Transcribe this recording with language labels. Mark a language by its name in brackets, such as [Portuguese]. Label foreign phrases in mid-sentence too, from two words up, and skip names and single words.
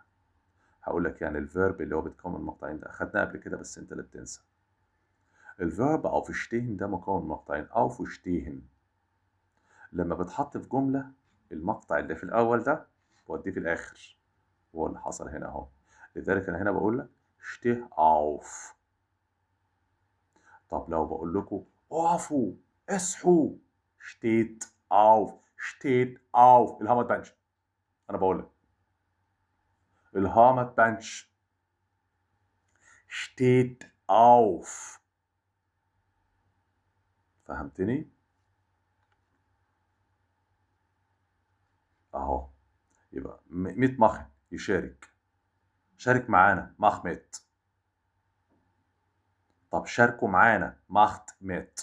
[Arabic] هقول لك يعني الفيرب اللي هو بيتكون من مقطعين ده اخدناه قبل كده بس انت اللي بتنسى. الفيرب aufstehen ده مكون من مقطعين، aufstehen لما بتحط في جمله المقطع اللي في الاول ده بوديه في الاخر، هو اللي حصل هنا اهو. لذلك انا هنا بقول لك [German] steh auf. [Arabic] طب لو بقول لكم اقفوا اصحوا، [German] steht auf، steht auf، [Arabic] الها ما تبانش. انا بقول لك الها ما تبانش، [German] steht auf. [Arabic] فهمتني؟ اهو يبقى [German] mit mach [Arabic] يشارك، شارك معانا [German] mach mit. [Arabic] طب شاركوا معانا [German] macht mit.